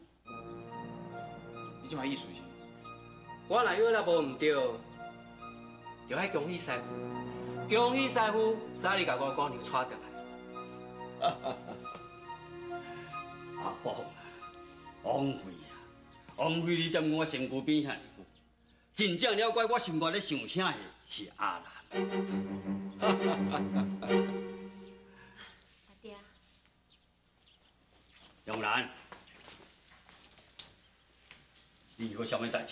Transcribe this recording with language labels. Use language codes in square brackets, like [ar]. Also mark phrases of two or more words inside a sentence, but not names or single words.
[nan] 你即摆意思是？我若有那无唔对，就爱恭喜师傅，恭喜师傅早日甲我姑娘娶倒来。阿宝，枉费啊！枉费你踮我身躯边遐尼久，真正了解我心内咧想啥的是阿兰。阿爹，杨兰，你有啥物代志？